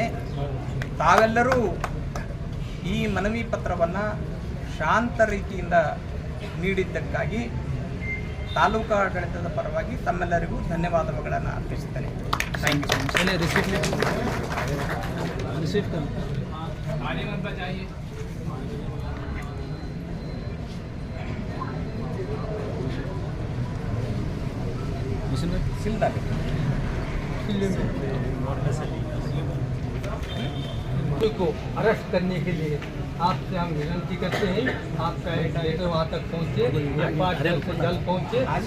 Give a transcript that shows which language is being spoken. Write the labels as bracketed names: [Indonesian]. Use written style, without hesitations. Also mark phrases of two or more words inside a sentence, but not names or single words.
[Kannada] ತಾವೆಲ್ಲರೂ ಈ ಮನವಿ ಪತ್ರವನ್ನು ಶಾಂತ ರೀತಿಯಿಂದ ನೀಡಿದ್ದಕ್ಕಾಗಿ ತಾಲೂಕಾ ಆಡಳಿತದ ಪರವಾಗಿ ತಮ್ಮೆಲ್ಲರಿಗೂ ಧನ್ಯವಾದಗಳನ್ನು ಅರ್ಪಿಸುತ್ತೇನೆ. [English] thank you. [Hindi] को अरेस्ट करने के लिए आपसे हम विनती करते हैं, आपका एक लेटर वहाँ तक पहुँचे, जल्द से जल्द पहुँचे